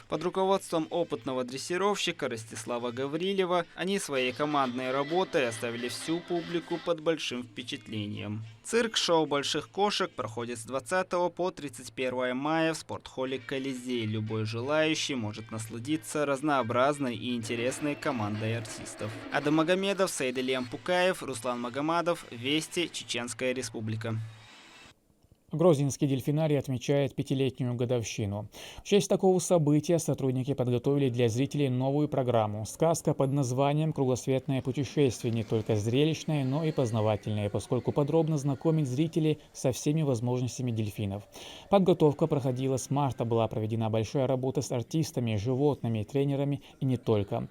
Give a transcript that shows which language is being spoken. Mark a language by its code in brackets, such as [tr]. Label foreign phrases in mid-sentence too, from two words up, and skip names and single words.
[ru] Под руководством опытного дрессировщика Ростислава Гаврилева они своей командной работой оставили всю публику под большим впечатлением. Цирк «Шоу больших кошек» проходит с 20 по 31 мая в спортхолле «Колизей». Любой желающий может насладиться разнообразной и интересной командой артистов. Адам Магомедов, Саид Ильям Пукаев, Руслан Магомадов, Вести, Чеченская Республика. Грозненский дельфинарий отмечает 5-летнюю годовщину. В честь такого события сотрудники подготовили для зрителей новую программу. Сказка под названием «Кругосветное путешествие» не только зрелищное, но и познавательное, поскольку подробно знакомит зрителей со всеми возможностями дельфинов. Подготовка проходила с марта, была проведена большая работа с артистами, животными, тренерами и не только.